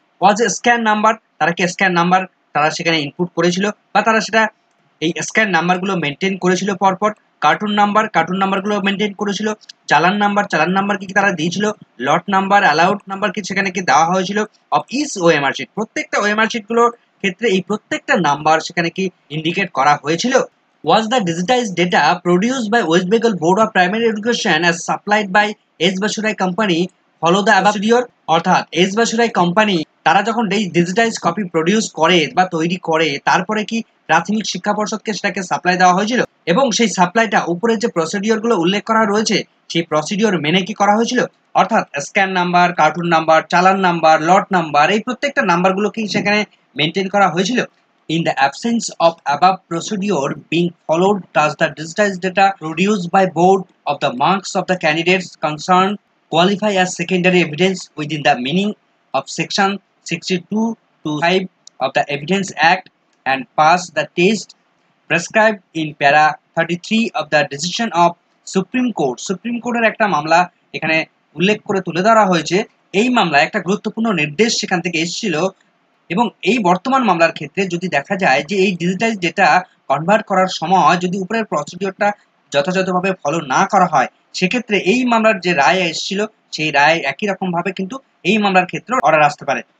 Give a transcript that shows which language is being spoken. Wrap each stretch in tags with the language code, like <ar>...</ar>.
<en>was a scan number,</en> <bn>তারা কি scan number তারা সেখানে ইনপুট করেছিল, বা তারা সেটা এই স্ক্যান নাম্বারগুলো মেনটেন করেছিল পরপর। কার্টুন নাম্বারগুলো মেনটেন করেছিল। চালান নাম্বার কি তারা দিয়েছিল? লট নাম্বার, অ্যালাউড নাম্বার কি সেখানে কি দেওয়া হয়েছিল? অফ ইস ওএমআর শিট, প্রত্যেকটা ওএমআর শিটগুলোর ক্ষেত্রে এই প্রত্যেকটা নাম্বার সেখানে কি ইন্ডিকেট করা হয়েছিল?</bn> <en>Was the digitized data produced by West Bengal Board of Primary Education as supplied by S. Basurai Company follow the above procedure?</en> <bn>অর্থাৎ এস বাসুরাই কোম্পানি তারা যখন এই ডিজিটাইজ কপি প্রডিউস করে বা তৈরি করে, তারপরে কি প্রাথমিক শিক্ষা পর্ষদকে সেটাকে সাপ্লাই দেওয়া হয়েছিল? এবং সেই সাপ্লাইটা উপরে যে প্রসিডিওর গুলো উল্লেখ করা রয়েছে, সেই প্রসিডিওর মেনে কি করা হয়েছিল? অর্থাৎ স্ক্যান নাম্বার, কার্টুন নাম্বার, চালান নাম্বার, লট নাম্বার, এই প্রত্যেকটা নাম্বারগুলো কি সেখানে মেনটেন করা হয়েছিল?</bn> <en>In the absence of above procedure being followed, does the digitized data produced by board of the marks of the candidates concerned qualify as secondary evidence within the meaning of section 62 to 5 of the Evidence Act and pass the test prescribed in para 33 of the decision of Supreme Court?</en> <bn>Supreme Court এর একটা মামলা এখানে উল্লেখ করে তুলে ধরা হয়েছে। এই মামলায় একটা গুরুত্বপূর্ণ নির্দেশ সেখান থেকে এসেছিল। এবং এই বর্তমান মামলার ক্ষেত্রে যদি দেখা যায় যে এই ডিজিটাইজ ডেটা কনভার্ট করার সময় যদি উপরের প্রসিডিওরটা যথাযথভাবে ফলো না করা হয়, সেক্ষেত্রে এই মামলার যে রায় এসেছিল সেই রায় একই রকম ভাবে কিন্তু এই মামলার ক্ষেত্রে অর্ডার আসতে পারে।</bn>